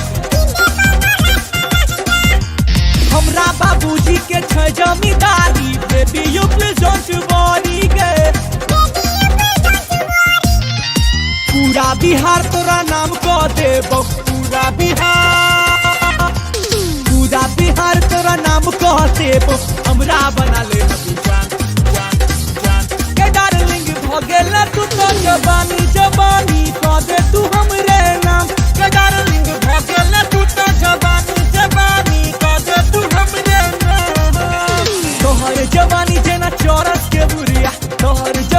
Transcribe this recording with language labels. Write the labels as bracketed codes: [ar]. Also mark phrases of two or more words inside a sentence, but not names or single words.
[mai] हमरा बाबूजी के छै जमींदारी [en] baby you please don't worry [mai] गे पूरा बिहार तोरा नाम को देबो पूरा बिहार तोरा नाम को देबो हमरा बना ले जान के डार्लिंग भगेला तू तो जवानी को दे तू हमरे नाम के डार्लिंग भगेला तू तो जवानी को दे तू हमरे नाम तोहर जवानी जेना चौरस के बुरिया तोहर